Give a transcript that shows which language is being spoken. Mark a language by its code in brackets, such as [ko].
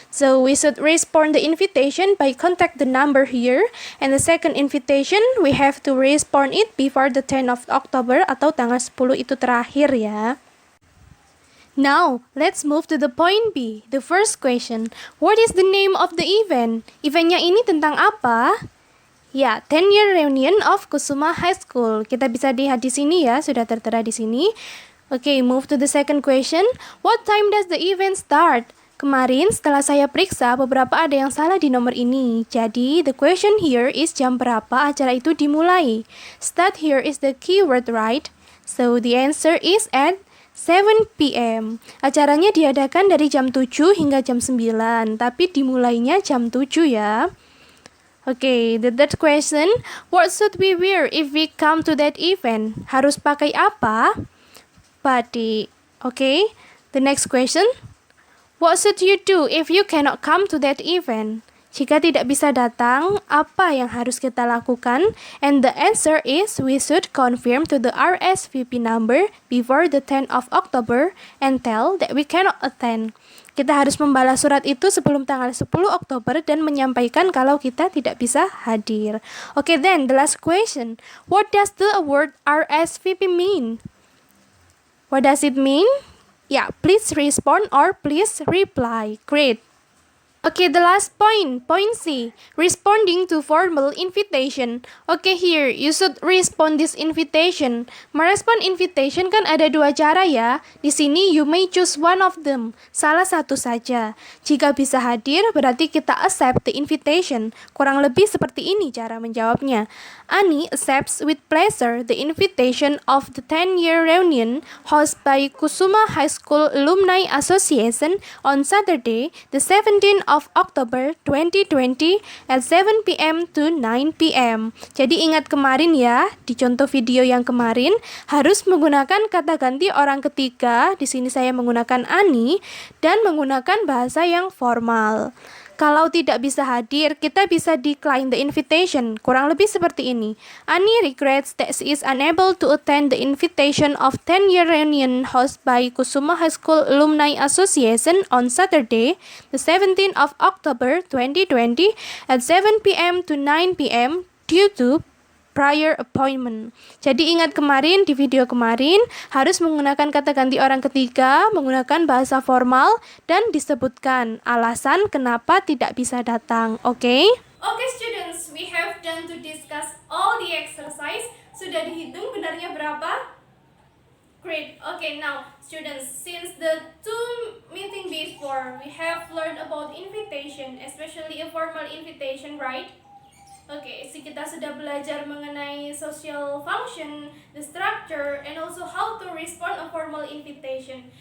[en] So we should respond the invitation by contact the number here. And the second invitation we have to respond it before the 10th of October [id] atau tanggal 10 itu terakhir ya. [en] Now, let's move to the point B. The first question. What is the name of the event? [id] Eventnya ini tentang apa? Ya, 10-year reunion of Kusuma High School. Kita bisa lihat di sini ya, sudah tertera di sini. [en] Okay, move to the second question. What time does the event start? [id] Kemarin setelah saya periksa, beberapa ada yang salah di nomor ini. Jadi, [en] the question here is [id] jam berapa acara itu dimulai. [en] Start here is the keyword, right? So, the answer is at 7 p.m. [id] Acaranya diadakan dari jam 7 hingga jam 9, tapi dimulainya jam 7 ya. [en] Okay, the third question, what should we wear if we come to that event? [id] Harus pakai apa? [en] Batik. Okay, the next question, what should you do if you cannot come to that event? [id] Jika tidak bisa datang, apa yang harus kita lakukan? [en] And the answer is we should confirm to the RSVP number before the 10th of October and tell that we cannot attend. [id] Kita harus membalas surat itu sebelum tanggal 10 Oktober dan menyampaikan kalau kita tidak bisa hadir. [en] Okay, then the last question. What does the word RSVP mean? What does it mean? Yeah, please respond or please reply. Great. Okay, the last point C, responding to formal invitation. Okay, here, you should respond this invitation. [id] Merespon invitation kan ada dua cara ya. Di sini, [en] you may choose one of them. [id] Salah satu saja. Jika bisa hadir, berarti kita [en] accept the invitation. [id] Kurang lebih seperti ini cara menjawabnya. [en] Ani accepts with pleasure the invitation of the 10-year reunion hosted by Kusuma High School Alumni Association on Saturday, the 17th of October 2020 at 7 p.m. to 9 p.m. [id] Jadi ingat kemarin ya, di contoh video yang kemarin harus menggunakan kata ganti orang ketiga. Di sini saya menggunakan Ani dan menggunakan bahasa yang formal. Kalau tidak bisa hadir, kita bisa [en] decline the invitation. [id] Kurang lebih seperti ini. [en] Ani regrets that she is unable to attend the invitation of 10-year reunion hosted by Kusuma High School Alumni Association on Saturday, the 17th of October 2020 at 7 p.m. to 9 p.m. due to prior appointment. [id] Jadi ingat kemarin di video kemarin harus menggunakan kata ganti orang ketiga, menggunakan bahasa formal dan disebutkan alasan kenapa tidak bisa datang. [en] Okay? Okay students, we have done to discuss all the exercise. [id] Sudah dihitung benarnya berapa? [en] Great. Okay, now students, since the two meeting before we have learned about invitation, especially a formal invitation, right? Okay, so [id] kita sudah belajar mengenai [en] social function, the structure, and also how to respond a formal invitation.